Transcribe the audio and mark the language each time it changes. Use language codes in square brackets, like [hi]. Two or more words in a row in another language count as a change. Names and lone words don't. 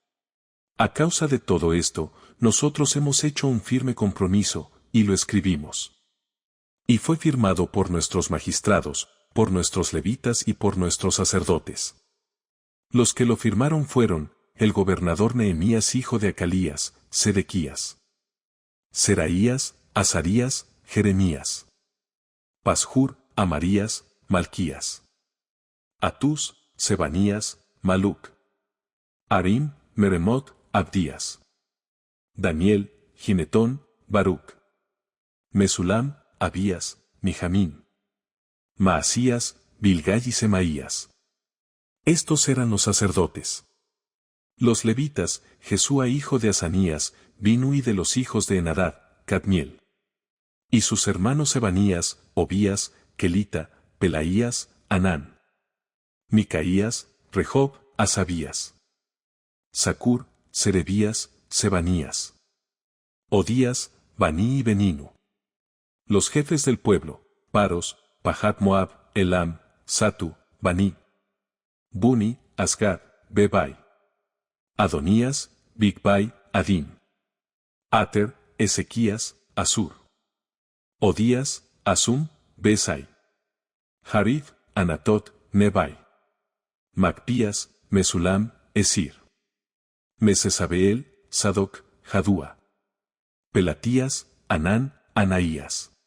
[es] A causa de todo esto, nosotros hemos hecho un firme compromiso, y lo escribimos. Y fue firmado por nuestros magistrados, por nuestros levitas y por nuestros sacerdotes. Los que lo firmaron fueron, el gobernador Nehemías hijo de Acalías, Sedequías, Seraías, Azarías, Jeremías, Pashur, Amarías, Malquías, Atús, Sebanías, Maluc, Harim, Meremot, Abdías, Daniel, Ginetón, Baruc, Mesulam, Abías, Mijamín, Maasías, Bilgai y Semaías. Estos eran los sacerdotes. Los levitas, Jesúa hijo de Asanías, Binui de los hijos de Enadad, Cadmiel. Y sus hermanos Sebanías, Obías, Kelita, Pelaías, Anán, Micaías, Rehob, Asabías, Sacur, Serebías, Sebanías, Odías, Baní y Beninu. Los jefes del pueblo, Paros, Pahat Moab, Elam, Satu, Baní, Buni, Asgad, Bebai, Adonías, Bigbai, Adín, Ater, Ezequías, Asur, Odías, Asum, Besai, Harif, Anatot, Nebai, Macpías, Mesulam, Esir, Mesesabeel, Sadoc, Jadúa, Pelatías, Anán, Anaías,